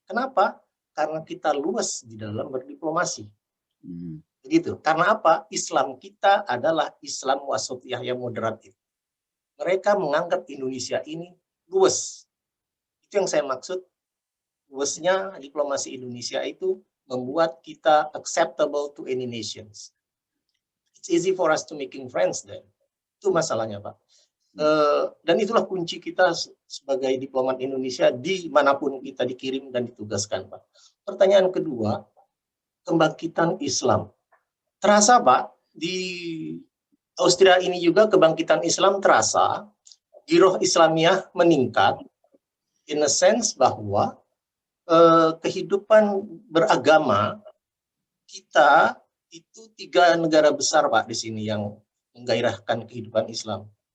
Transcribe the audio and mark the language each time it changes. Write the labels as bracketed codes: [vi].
[id] Kenapa? Karena kita luas di dalam berdiplomasi. Begitu. Karena apa? Islam kita adalah Islam wasatiyah yang moderat. Mereka menganggap Indonesia ini luas. Itu yang saya maksud, luasnya diplomasi Indonesia itu membuat kita [en] acceptable to any nations. It's easy for us to making friends then. [id] Itu masalahnya Pak. Dan itulah kunci kita sebagai diplomat Indonesia dimanapun kita dikirim dan ditugaskan Pak. Pertanyaan kedua, kebangkitan Islam. Terasa Pak, di Austria ini juga kebangkitan Islam terasa, giroh Islamiyah meningkat, [en] in a sense [id] bahwa kehidupan beragama kita itu 3 negara besar Pak di sini yang menggairahkan kehidupan Islam.